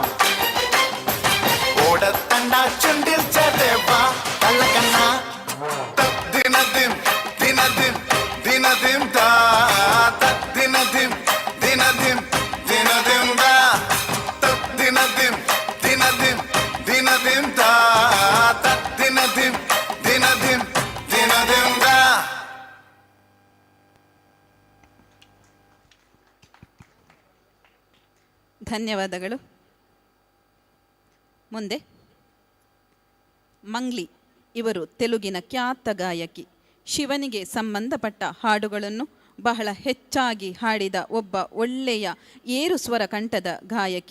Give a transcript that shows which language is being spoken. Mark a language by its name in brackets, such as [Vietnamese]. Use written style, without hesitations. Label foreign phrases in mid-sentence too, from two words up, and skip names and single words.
[Malayalam] ഓടത്തണ്ട ചുണ്ടിൽ ചേർത്തേവാ കള്ളക്കണ്ണ ദിനദിം ദിനദിം ദിനദിം ദാ ദിനദിം ദിനദിം ദിനദിം ദാ ദിനദിം ദിനദിം ദിനദിം ദാ ദിനദിം ദിനദിം ദിനദിം ദാ [Kannada] ಧನ್ಯವಾದಗಳು. ಮುಂದೆ ಮಂಗ್ಲಿ ಇವರು ತೆಲುಗಿನ ಖ್ಯಾತ ಗಾಯಕಿ. ಶಿವನಿಗೆ ಸಂಬಂಧಪಟ್ಟ ಹಾಡುಗಳನ್ನು ಬಹಳ ಹೆಚ್ಚಾಗಿ ಹಾಡಿದ ಒಬ್ಬ ಒಳ್ಳೆಯ ಏರು ಸ್ವರ ಕಂಠದ ಗಾಯಕಿ.